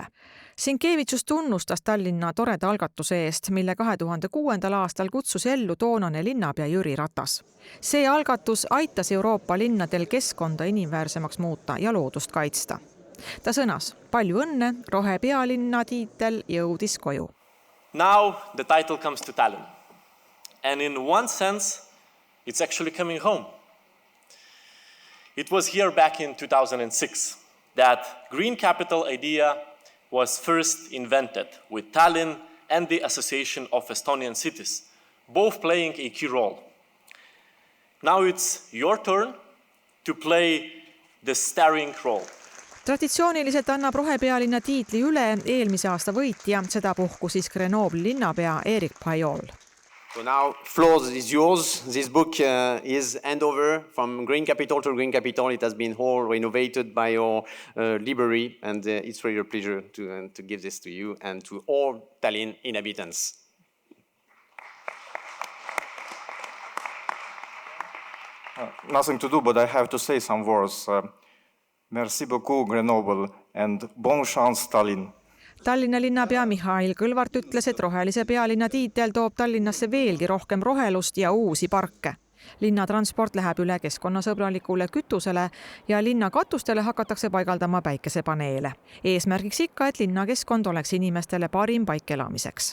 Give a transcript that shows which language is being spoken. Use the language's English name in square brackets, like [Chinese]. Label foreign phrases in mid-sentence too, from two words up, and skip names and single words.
[Estonian] Sinkevicius tunnustas Tallinna toreda algatuse eest, mille 2006. aastal kutsus ellu toonane linnapea Jüri Ratas. See algatus aitas Euroopa linnadel keskkonda inimväärsemaks muuta ja loodust kaitsta. Ta sõnas, palju õnne, rohepealinna tiitel jõudis koju. [English] Now the title comes to Tallinn. And in one sense, it's actually coming home. It was here back in 2006 that green capital idea was first invented with Tallinn and the Association of Estonian Cities, both playing a key role. Now it's your turn to play the starring role. [Estonian] Traditsiooniliselt annab rohepealinna tiitli üle eelmise aasta võitja, seda puhku siis Grenoble'i linnapea Erik Pajol. [English] So now, floor is yours. This book is handover from Green Capital to Green Capital. It has been all renovated by your library, and it's really a pleasure to give this to you and to all Tallinn inhabitants. Nothing to do, but I have to say some words. [French] Merci beaucoup, Grenoble, and bon chance, Tallinn. [Estonian] Tallinna linnapea Mihhail Kõlvart ütles, et rohelise pealinna tiitel toob Tallinnasse veelgi rohkem rohelust ja uusi parke. Linnatransport läheb üle keskkonnasõbralikule kütusele ja linna katustele hakatakse paigaldama päikesepaneele. Eesmärgiks ikka, et linnakeskkond oleks inimestele parim paik elamiseks.